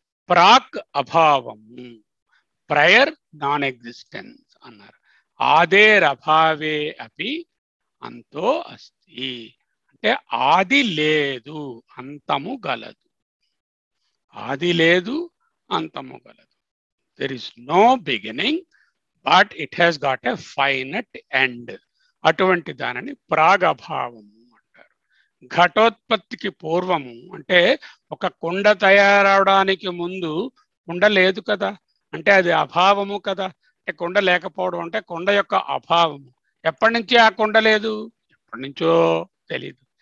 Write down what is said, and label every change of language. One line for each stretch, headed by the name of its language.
Telugu: ప్రాక్ అభావము,
English: prior non existence
Telugu: అన్నారు.
Sanskrit: ఆదేరభావే అపి అంతో అస్తి
Telugu: అంటే ఆది లేదు, అంతము గలదు. ఆది లేదు, అంతము గలదు.
English: There is no beginning, but it has got a finite end.
Telugu: అటువంటి దానిని ప్రాగభావము అంటారు. ఘటోత్పత్తికి పూర్వము అంటే ఒక కుండ తయారవడానికి ముందు కుండ లేదు కదా, అంటే అది అభావము కదా. అంటే కుండ లేకపోవడం అంటే కుండ యొక్క అభావము. ఎప్పటి నుంచి ఆ కుండ లేదు, ఎప్పటి నుంచో తెలీదు.